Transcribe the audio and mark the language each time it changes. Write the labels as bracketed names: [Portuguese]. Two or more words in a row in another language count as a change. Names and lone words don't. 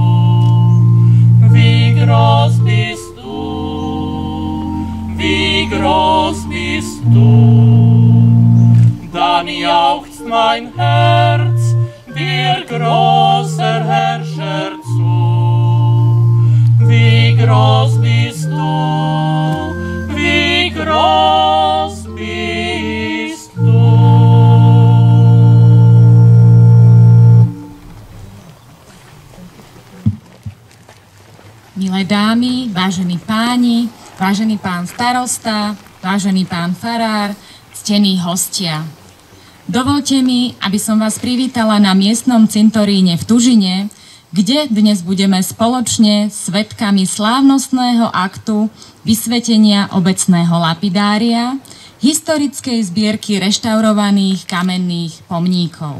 [German] Wie groß bist du, wie groß bist du, dann jauchzt mein Herz dir, großer Herrscher, zu. Wie groß bist du, wie groß bist du. [Slovak] Milé dámy, vážení páni, vážený pán starosta, vážený pán farár, ctení hostia. Dovoľte mi, aby som vás privítala na miestnom cintoríne v Tužine, kde dnes budeme spoločne svedkami slávnostného aktu vysvetenia obecného lapidária, historickej zbierky reštaurovaných kamenných pomníkov.